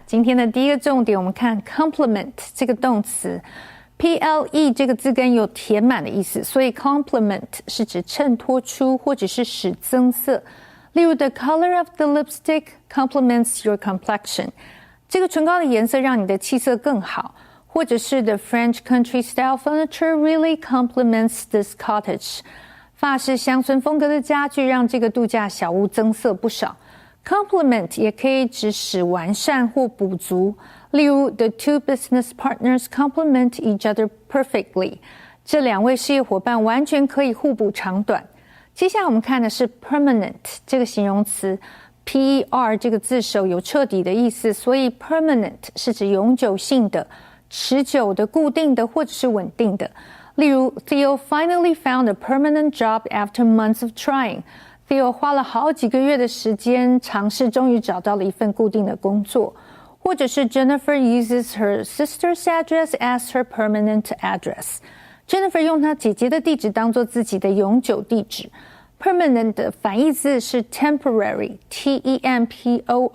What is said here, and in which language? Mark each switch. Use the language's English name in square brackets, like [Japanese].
[Chinese] 今天的第一个重点，我们看 complement 这个动词。 Ple 这个字根有填满的意思，所以 complement 是指衬托出或者是使增色。例如 [English] The color of the lipstick complements your complexion. [Chinese] 这个唇膏的颜色让你的气色更好。或者是 [English] The French country style furniture really complements this cottage. [Chinese] 法式乡村风格的家具让这个度假小屋增色不少。 [English] Complement [Chinese] 也可以指使完善或补足，例如 [English] The two business partners complement each other perfectly. [Chinese] 这两位事业伙伴完全可以互补长短。接下来我们看的是 permanent 这个形容词 ，per 这个字首有彻底的意思，所以 permanent 是指永久性的、持久的、固定的或者是稳定的。例如 [English] Theo finally found a permanent job after months of trying. [Chinese] Theo 花了好几个月的时间尝试，终于找到了一份固定的工作。或者是 [English] Jennifer uses her sister's address as her permanent address. [Chinese] Jennifer 用她姐姐的地址当作自己的永久地址。 Permanent 的反义字是 temporary, T-E-M-P-O-R-A-R-Y.